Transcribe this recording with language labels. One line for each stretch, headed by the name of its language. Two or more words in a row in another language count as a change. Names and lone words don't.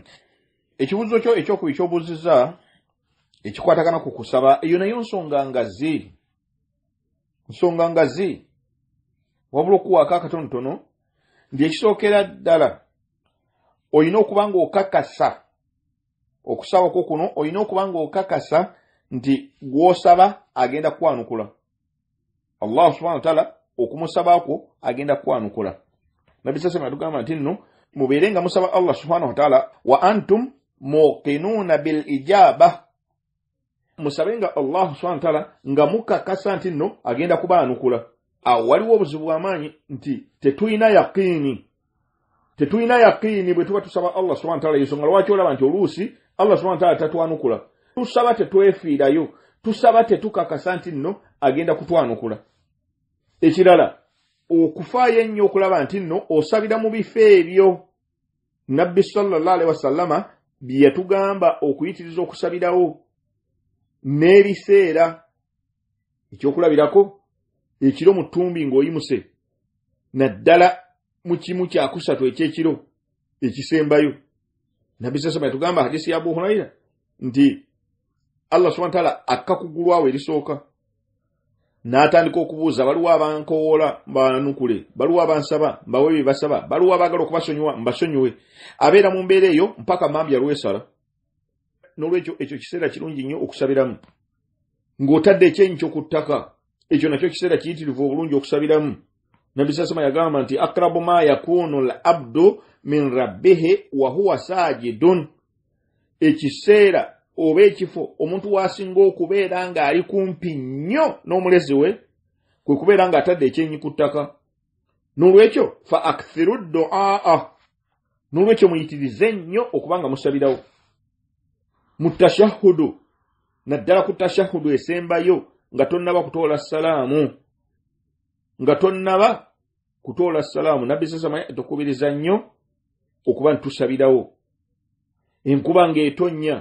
Ganda: Ekibuzo kyo ekyokubiri ky'obuuziza ekikwatagana ku kusaba, eyo nayo nsonga ngazi wabula okuwaako akatonotono ndi ekisookera ddala olina okuba nga okakasa okusaba kwo kuno, olina okuba nga okakasa nti gw'osaba agenda kwanukula.
Arabic: الله سبحانه وتعالى
Ganda: okumusabako agenda kwanukula. Nabi sasa atugamba nti nno mubeere nga musaba
Arabic: الله سبحانه وتعالى وأنتم موقنون بالإجابة,
Ganda: musabenga
Arabic: الله سبحانه وتعالى
Ganda: nga mukakasa nti nno agenda kubaanukula. Awo waliwo obuzibu bw'amaanyi nti tetulina yaqini bwe tuba tusaba
Arabic: الله سبحانه وتعالى.
Ganda: Yensonga lwaki olaba nti oluusi
Arabic: الله سبحانه وتعالى
Ganda: tatwanukula. Tusaba tetwefiirayo, tusaba tetukakasa nti nno agenda kutwanukula. Ekirala okufaayo ennyo okulaba nti nno osabira mu bifo ebyo Nabbi
Arabic: صلى الله عليه وسلم
Ganda: bye yatugamba okuyitiriza okusabirawo n'ebiseera. Ekyokulabirako ekiro mu ttumbi ng'oyimuse naddala mu kimu kyakusatu ekyekiro ekisembayo. Nabbi
Arabic: صلى الله عليه
Ganda: yatugamba hadisi ya Abu Huraira nti
Arabic: الله سبحانه وتعالى
Ganda: akkakugulwawo erisooka n'atandika okubuuza baliwo abankowoola mbanukule, baliwo abansaba mbawe bye basaba, baliwo abaagala okubasonyiwa mbasonyiwe. Abeera mu mbeera eyo mpaka mambya lwesala. N'olwekyo ekyo kiseera kirungi nnyo okusabiramu ng'otadde ekyenyi ky'oku ttaka. Ekyo nakyo kiseera kiyitirivu obulungi okusabiramu. Nabbi sallallahu yagamba nti
Arabic: أقرب ما يكون العبد من ربه وهو ساجد,
Ganda: ekiseera oba ekifo omuntu wasinga okubeera ng'ali kumpi nnyo n'omulezi we kwe kubeera ng'atadde ekyenyi ku ttaka. N'olwekyo
Arabic: فأكثروا الدعاء,
Ganda: n'olwekyo muyitirize nnyo okuba nga musabirawo mu tashahhudu, naddala ku tashahhudu esembayo nga tonnaba kutoola salaamu, Nabbi sasa tukubiriza nnyo okuba ntusabirawo enkuba ng'etonnya.